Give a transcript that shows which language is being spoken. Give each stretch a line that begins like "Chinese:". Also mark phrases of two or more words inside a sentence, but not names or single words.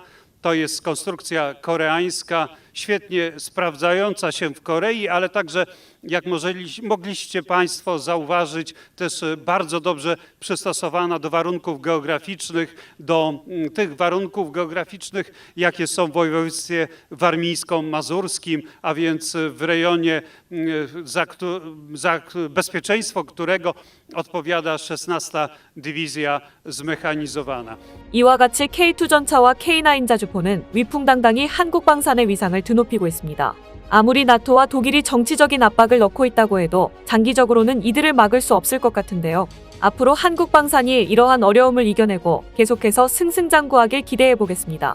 Polish: To jest konstrukcja koreańska, świetnie sprawdzająca się w Korei, ale także, jak mogliście Państwo zauważyć, też bardzo dobrze przystosowana do warunków geograficznych, do tych warunków geograficznych, jakie są w województwie warmińsko-mazurskim, a więc w rejonie, za bezpieczeństwo którego odpowiada 16. Dywizja Zmechanizowana.
Korean: 이와 같이 K2 전차와 K9 자주포는 위풍당당히 한국 방산의 위상을 드높이고 있습니다. 아무리 나토와 독일이 정치적인 압박을 넣고 있다고 해도 장기적으로는 이들을 막을 수 없을 것 같은데요. 앞으로 한국 방산이 이러한 어려움을 이겨내고 계속해서 승승장구하길 기대해 보겠습니다.